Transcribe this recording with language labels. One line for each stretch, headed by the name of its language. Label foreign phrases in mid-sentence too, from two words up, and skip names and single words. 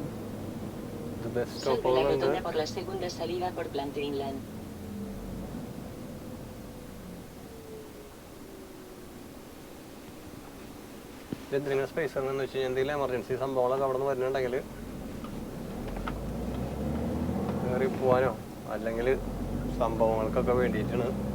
Malayalam: ഇത് ബസ്
Spanish: Salve la
Malayalam: സ്റ്റോപ്പുകളുണ്ട്.
Spanish: rotonda por la segunda salida por Plantenlaan.
Malayalam: എന്തിനാ സ്പേസ് എന്ന് വെച്ച് കഴിഞ്ഞാൽ എന്തെങ്കിലും എമർജൻസി സംഭവങ്ങളൊക്കെ അവിടെ നിന്ന് വരുന്നുണ്ടെങ്കിൽ കയറി പോകാനോ അല്ലെങ്കിൽ സംഭവങ്ങൾക്കൊക്കെ വേണ്ടിയിട്ടാണ്.